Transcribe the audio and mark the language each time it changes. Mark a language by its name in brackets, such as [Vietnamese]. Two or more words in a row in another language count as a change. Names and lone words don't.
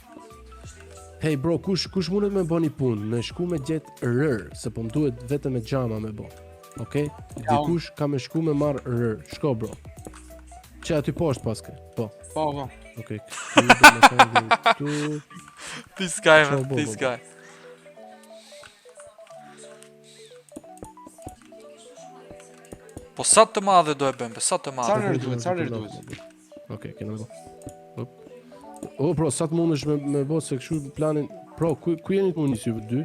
[Albanian] Hey bro, kush mundet me bo një punë? Me shku me gjetë rër, se po më duhet vetëm me gjama me bo. Okej? Dikush ka me shku me marë rër. Shko bro. Që aty poshtë paske. Po. Po. Okej. Këtu do me thënë këtu. [English] This guy, [Albanian] Ço, man, bo, [English] this [Albanian] bo. [English] guy. [Albanian] Po sa të madhe do e bëjmë, sa të Sa madhe? rër duhet, sa rër duhet. Okej, kena bo. Hop. O, bro, sa të mundesh me bo se këshu planin... Bro, ku jeni të mundi si dy?